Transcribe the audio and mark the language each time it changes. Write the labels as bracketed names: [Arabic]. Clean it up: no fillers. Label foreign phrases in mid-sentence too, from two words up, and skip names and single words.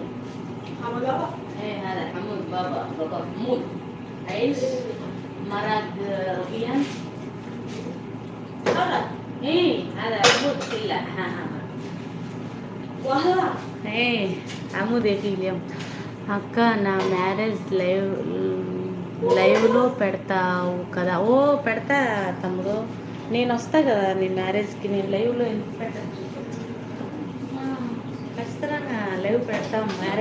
[Arabic] حمود بابا؟ ايه هذا حمود بابا حمود. عيش مرق رقيان مرق. ايه هذا حمود كله. وهذا ايه حمود يقيل. [Telugu] అక్క నా మ్యారేజ్ లైవ్లో పెడతావు కదా? ఓ పెడతా తమ్ముడు, నేను వస్తా కదా నీ మ్యారేజ్కి. నేను లైవ్లో ఎందుకు పెట్టచ్చు? ఖచ్చితంగా లైవ్ పెడతాం మ్యారేజ్.